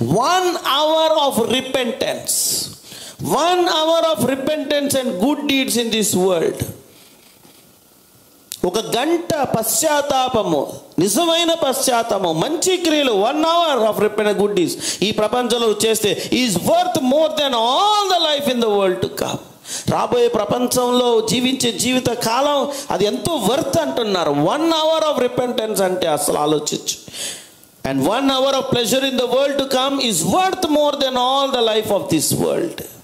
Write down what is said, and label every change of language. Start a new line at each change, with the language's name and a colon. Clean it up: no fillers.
English: 1 hour of repentance, 1 hour of repentance and good deeds in this world.
Telugu: ఒక గంట పశ్చాత్తాపము, నిజమైన పశ్చాత్తాపము, మంచి క్రియలు,
English: 1 hour of repentance, good deeds
Telugu: ఈ ప్రపంచంలో చేస్తే
English: Is worth more than all the life in the world to come.
Telugu: రాబోయే ప్రపంచంలో జీవించే జీవిత కాలం అది ఎంతో వర్త్ అంటున్నారు.
English: 1 hour of repentance
Telugu: అంటే అసలు ఆలోచించు.
English: And 1 hour of pleasure in the world to come is worth more than all the life of this world.